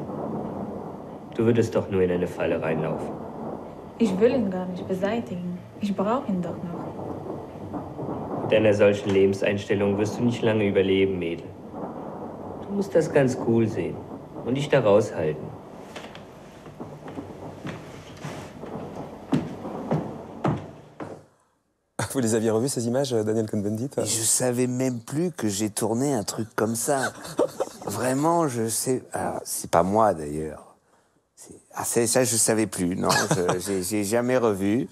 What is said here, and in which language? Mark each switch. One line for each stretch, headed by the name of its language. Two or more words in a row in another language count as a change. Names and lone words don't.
German: Du würdest doch nur in eine Falle reinlaufen. Ich will ihn gar nicht beseitigen. Ich brauche ihn doch noch. Mit einer solchen Lebenseinstellung wirst du nicht lange überleben, Mädel. Du musst das ganz cool sehen und dich da raushalten.
French: Vous les aviez revues, ces images, Daniel Cohn-Bendit ? Je savais même plus que j'ai tourné un truc comme ça. Vraiment, je sais... Alors, c'est pas moi, d'ailleurs. Ça, je savais plus, non. J'ai jamais revu.